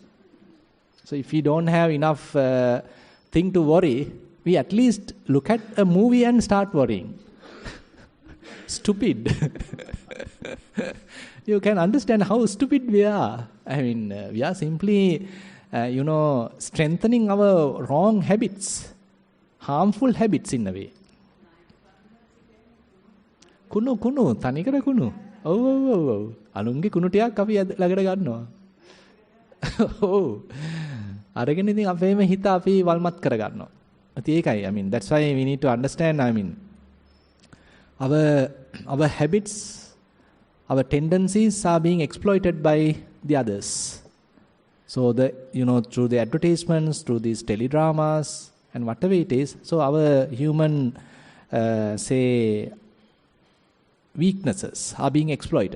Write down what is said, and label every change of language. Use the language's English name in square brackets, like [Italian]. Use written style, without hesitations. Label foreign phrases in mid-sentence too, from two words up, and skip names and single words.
[English] So if we don't have enough thing to worry, we at least look at a movie and start worrying. Stupid. You can understand how stupid we are. I mean, we are simply, strengthening our wrong habits, harmful habits in a way. [Sinhala] කුණු, තනිකර කුණු. Oh. අනුන්ගේ කුණු ටිකක් අපි ළඟට ගන්නවා. Oh. අරගෙන ඉතින් අපේම හිත අපි වල්මත් කරගන්නවා. ඒකයි. [English] I mean, that's why we need to understand, I mean, our habits, our tendencies are being exploited by the others. So through the advertisements, through these teledramas and whatever it is, so our human, weaknesses are being exploited.